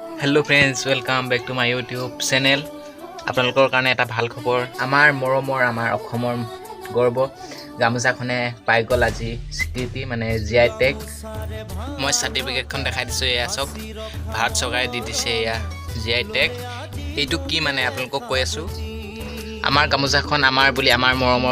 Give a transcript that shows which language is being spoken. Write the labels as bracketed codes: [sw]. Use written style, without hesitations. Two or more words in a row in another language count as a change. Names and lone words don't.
[en] Hello friends welcome back to my YouTube channel [as] आपलोকৰ কাৰণে এটা ভাল খবৰ আমাৰ মৰমৰ আমাৰ অসমৰ গৰ্ব গামোচাখনে পাই গল আজি স্বীকৃতি মানে [en] GI tag [as] মই সাৰ্টিফিকেটখন দেখাই দিছো এয়া সব ভাৰত চৰকাৰে দি দিছে এয়া [en] GI tag [as] এইটো কি মানে আপোনালোকক কৈ আছো আমাৰ গামোচাখন আমাৰ বুলি আমাৰ মৰমৰ